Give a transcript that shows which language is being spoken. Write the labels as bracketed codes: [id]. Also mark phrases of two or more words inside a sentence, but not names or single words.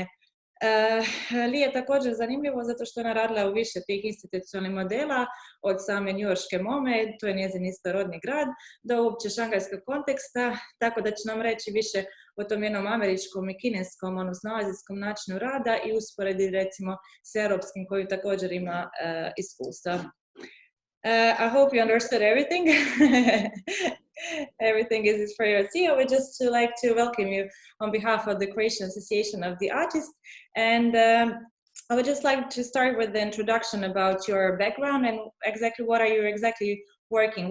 [hr] Leigh je također zanimljivo zato što ona radila u više tih institucionalnih modela, od same njujorške MoME, to je njezin istorodni grad, do uopće šangajskog konteksta, tako da će nam reći više o tom jednom američkom i kineskom, odnosno azijskom načinu rada i usporedi recimo s europskim koji također ima iskustva. [en] I hope you understood everything. Everything is for your see. I would just like to welcome you on behalf of the Croatian Association of the Artists. And I would just like to start with the introduction about your background and exactly what are you exactly working.